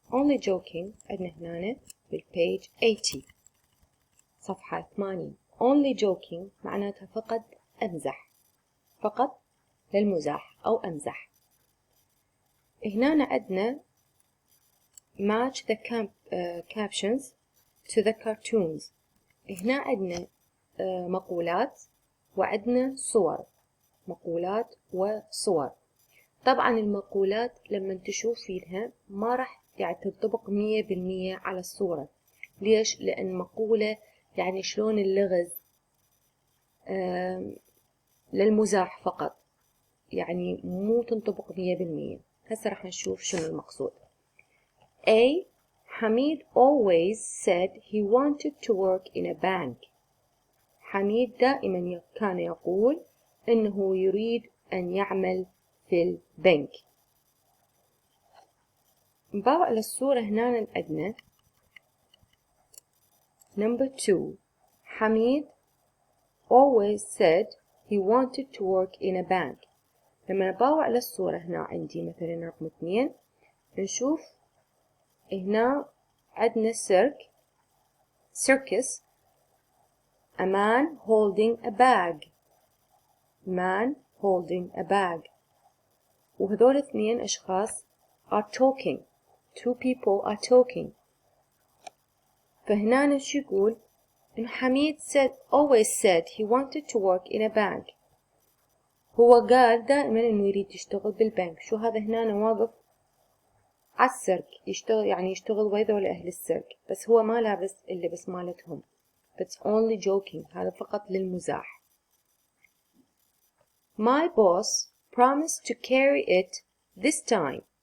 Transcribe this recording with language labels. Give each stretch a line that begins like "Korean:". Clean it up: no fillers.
English: Only joking
Arabic: عندنا هنا بالpage 80. صفحة 80.
English: Only joking
Arabic: معناتها فقط أمزح. فقط للمزاح أو أمزح. هنا عندنا
English: match the captions to the cartoons.
Arabic: هنا عندنا مقولات وعندنا صور. مقولات وصور. طبعا المقولات لما تشوف فيها ما راح يعني تنطبق 100% على الصورة. ليش؟ لأن مقولة يعني شلون اللغز للمزاح فقط، يعني مو تنطبق 100%. هسه راح نشوف شنو المقصود.
English: A. Hamid always said he wanted to work in a bank.
Arabic: حميد دائما كان يقول إنه يريد أن يعمل في البنك. نباوع للصورة هنا الأدنى.
English: Number 2. Hamid always said he wanted to work in a bank.
Arabic: لما نباوع للصورة هنا عندي مثلا رقم 2 نشوف هنا عندنا circus.
English: A man holding a bag. Man holding a bag.
Arabic: وهذول اثنين أشخاص
English: are talking. Two people are talking.
Arabic: فهنا شو يقول؟ إن
English: Hamid always said he wanted to work in a bank.
Arabic: هو قال دائما إنه يريد يشتغل بالبنك. شو هذا هنا واقف على السيرك يشتغل، يعني يشتغل ويا أهل السيرك، بس هو ما لابس اللبس مالتهم.
English: It's only joking.
Arabic: هذا فقط للمزاح.
English: My boss promised to carry it this time.